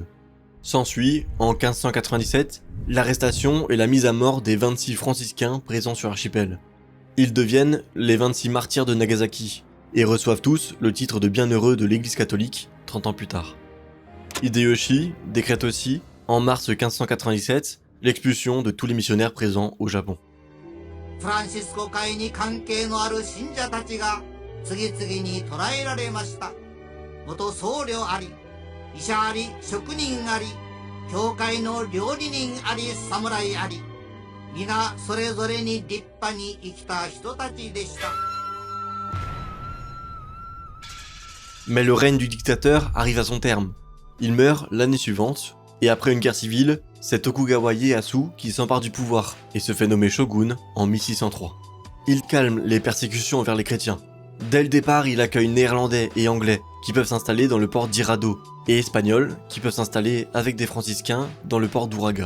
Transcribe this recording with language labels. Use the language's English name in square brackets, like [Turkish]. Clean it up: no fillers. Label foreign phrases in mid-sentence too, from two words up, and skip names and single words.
[French] S'ensuit, en 1597, l'arrestation et la mise à mort des 26 franciscains présents sur l'archipel. Ils deviennent les 26 martyrs de Nagasaki, et reçoivent tous le titre de bienheureux de l'église catholique 30 ans plus tard. Hideyoshi décrète aussi, en mars 1597, l'expulsion de tous les missionnaires présents au Japon. [Japanese] フランシスコ会に関係のある信者たちが次々に捕らえられました。元僧侶あり、医者あり、職人あり、教会の料理人あり、侍あり、皆それぞれに立派に生きた人たちでした。 [French] Mais le règne du dictateur arrive à son terme. Il meurt l'année suivante, et après une guerre civile, c'est Tokugawa Ieyasu qui s'empare du pouvoir et se fait nommer shogun en 1603. Il calme les persécutions envers les chrétiens. Dès le départ, il accueille néerlandais et anglais qui peuvent s'installer dans le port d'Hirado, et espagnols qui peuvent s'installer avec des franciscains dans le port d'Uraga.